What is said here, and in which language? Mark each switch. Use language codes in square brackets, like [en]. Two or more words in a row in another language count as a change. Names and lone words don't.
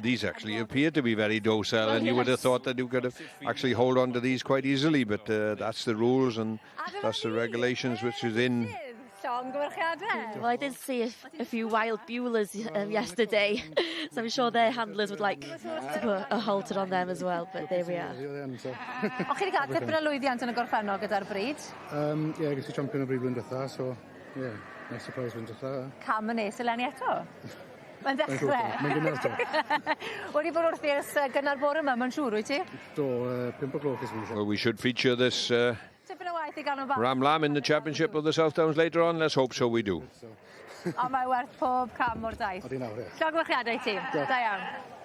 [en] These actually appear to be very docile, and you would have thought that you could have actually hold on to these quite easily, but that's the rules and that's the regulations which is in. Well, I did see a few wild Beulahs yesterday, so I'm sure their handlers would like to put a halter on them as well, but there we are. [cy] O'ch chi wedi cael tipyn o lwyddiant yn y gorffennol gyda'r bryd? Ie, ges I champion o bryd blwyddyn diwetha, so ie, [en] nice surprise [cy] blwyddyn diwetha. Cam yn nes eleni eto? Mae'n dechrau. Mae'n gynnar eto. Wedi bod wrth i'r gynnar bore yma, mae'n siŵr, wyt ti? Do, 5 o gloch ysgrifennu. [en] Well, we should feature this [cy] Tipyn o waith I ganolbwyntio. [en] Ram Lamb in the championship of the South Downs later on. Let's hope so we do. [cy] Ond mae werth pob cam o'r daith. Odi nawr, ie. Llongyfarchiadau ti. Da iawn.